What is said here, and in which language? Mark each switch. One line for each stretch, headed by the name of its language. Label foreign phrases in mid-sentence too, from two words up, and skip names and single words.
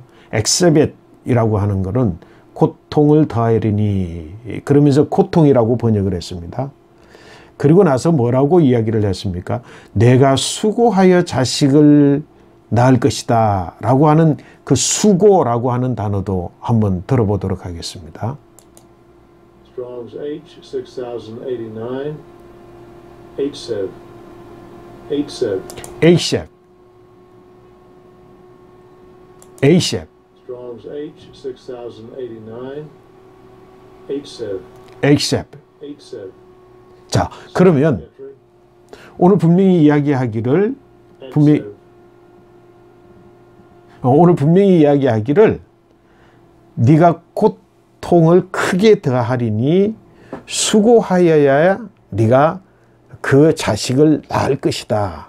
Korean: exhibit이라고 하는 것은 고통을 더하리니 그러면서 고통이라고 번역을 했습니다. 그리고 나서 뭐라고 이야기를 했습니까? 내가 수고하여 자식을 낳을 것이다 라고 하는 그 수고라고 하는 단어도 한번 들어보도록 하겠습니다. Strong's H6089 Asaph. Asaph. Asaph. Asaph. Strong's H6089 Asaph. Asaph. Asaph. 자, 그러면 오늘 분명히 이야기하기를 네가 고통을 크게 더하리니 수고하여야 네가 그 자식을 낳을 것이다.